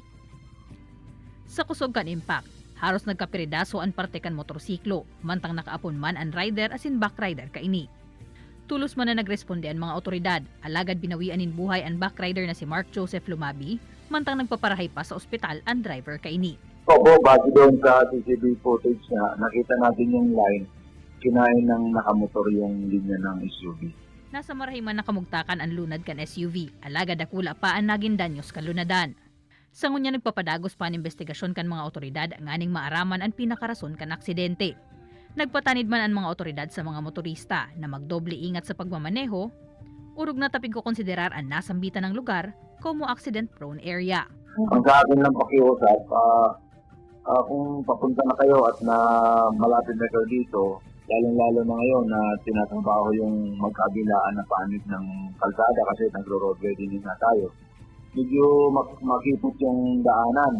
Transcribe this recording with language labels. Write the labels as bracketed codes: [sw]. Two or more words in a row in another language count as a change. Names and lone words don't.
[bik] Sa kusog kan impact, haros nagkapiridaso ang parte kan motorsiklo, mantang nakaapon man ang rider asin backrider kaini. Tulos man na nagresponde ang mga otoridad, alagad binawian in buhay ang backrider na si Mark Joseph Lumabi, mantang nagpaparahay pa sa ospital ang driver kaini. [tl] Opo, base doon sa CCTV footage na nakita natin yung line, kinain ng nakamotor yung linya ng SUV. [bik] Nasa marahiman nakamugtakan ang lunad kan SUV, alagad akula pa ang naging danyos kan lunadan. Sa ngunya nagpapadagos pa ang investigasyon kan mga otoridad ang aning maaraman ang pinakarason kan aksidente. Nagpatanid man ang mga otoridad sa mga motorista na magdoble ingat sa pagmamaneho, urog na tapig ko konsiderar ang nasambitan ng lugar como [en] accident-prone area. [tl] Ang sa akin lang pakiusap, kung papunta na kayo at na malapit na kayo dito, lalong-lalo na ngayon na tinatrabaho yung magkabilaan na panig ng kalsada kasi nagro-road ready na tayo. Medyo makipot yung daanan.